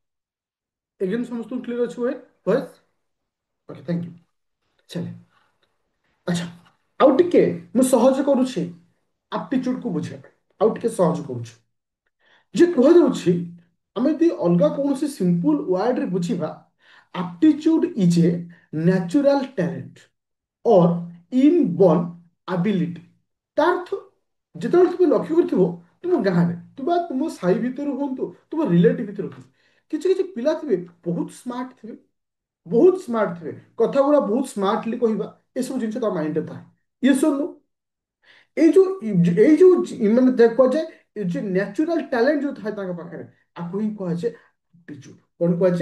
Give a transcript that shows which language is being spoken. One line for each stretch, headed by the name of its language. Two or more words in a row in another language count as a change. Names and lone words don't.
Odia: ଏଗେନ୍ ସମସ୍ତଙ୍କୁ କ୍ଲିୟର ଅଛି ଭଏସ? ଓକେ,
English: thank you.
Odia: ଚାଲେ। ଆଚ୍ଛା, ଆଉ ଟିକେ ମୁଁ ସହଜ କରୁଛି ଆପ୍ଟିଚ୍ୟୁଡକୁ ବୁଝିବା ପାଇଁ। ଆଉ ଟିକେ ସହଜ କରୁଛି। ଯେ କୁହାଯାଉଛି, ଆମେ ଯଦି ଅଲଗା କୌଣସି
English: simple wordre
Odia: ବୁଝିବା,
English: aptitude is a natural talent or inborn ability।
Odia: ତା ଅର୍ଥ, ଯେତେବେଳେ ତୁମେ ଲକ୍ଷ୍ୟ କରିଥିବ ତୁମ ଗାଁରେ, ତୁମ ତୁମ ସାହି ଭିତରେ ହୁଅନ୍ତୁ, ତୁମ ରିଲେଟିଭ ଭିତରେ ହୁଅନ୍ତୁ, କିଛି କିଛି ପିଲା ଥିବେ ବହୁତ ସ୍ମାର୍ଟ ଥିବେ, ବହୁତ ସ୍ମାର୍ଟ ଥିବେ, କଥା ଗୁଡ଼ା ବହୁତ ସ୍ମାର୍ଟଲି କହିବା, ଏସବୁ ଜିନିଷ ତା ମାଇଣ୍ଡରେ ଥାଏ। ଇଏ ଶୁଣୁ, ଏଇ ଯୋଉ ମାନେ ଯାହା କୁହାଯାଏ, ଏ ଯୋଉ
English: natural talent
Odia: ଯୋଉ ଥାଏ ତାଙ୍କ ପାଖରେ, ଆକୁ ହିଁ କୁହାଯାଏ aptitude। କଣ କୁହାଯାଏ?